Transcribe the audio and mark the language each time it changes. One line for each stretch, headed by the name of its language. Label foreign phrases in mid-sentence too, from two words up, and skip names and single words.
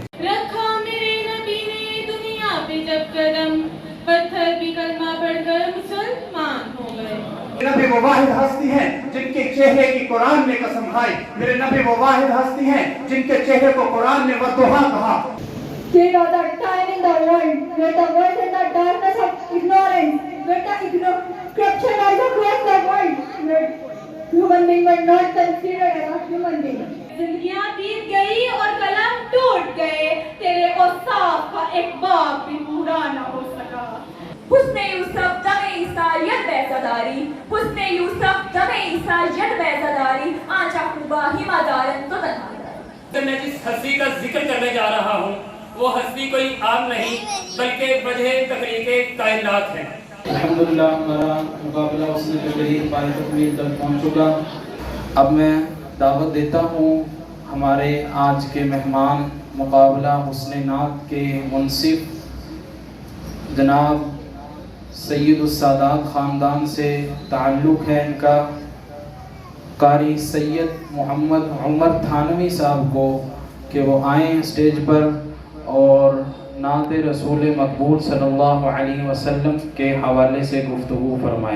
Urdu: رکھا میرے نبی نے دنیا پہ جب قدم، پتھر بھی کلمہ پڑھ کر مسلمان ہو گئے۔ نبی وہ واحد ہستی ہیں جن کے چہرے کی قرآن نے قسم کھائی، میرے نبی وہ واحد ہستی ہیں جن کے چہرے کو قرآن نے والضحیٰ کہا۔
English: You know that time in the world where the world in the darkness of ignorance, where the corruption was across the world, where human beings were not considered as a human being.
Urdu: زندگیاں بیت گئی اور قلم ٹوٹ گئے، تیرے اوصاف کا ایک باب بھی پورا نہ ہو سکا۔
Persian: حسن یوسف دم عیسائیت بیزداری، حسن یوسف دم عیسائیت بیزداری، آنچہ خوبا ہیما دارن تو تنہا دار۔
Urdu: میں جس ہستی کا ذکر کرنے جا رہا ہوں وہ ہستی کوئی عام نہیں بلکہ وجہ تخلیق کائنات ہے۔ الحمدللہ ہمارا مقابلہ حسن تقریر پائے تکمیل تک پہنچ چکا۔ اب میں دعوت دیتا ہوں ہمارے آج کے مہمان، مقابلہ حسن نعت کے منصف جناب سید السادات خاندان سے تعلق ہے ان کا، قاری سید محمد عمر تھانوی صاحب کو کہ وہ آئیں اسٹیج پر اور نعت رسول مقبول
Arabic: صلی اللہ علیہ وسلم
Urdu: کے حوالے سے گفتگو فرمائیں۔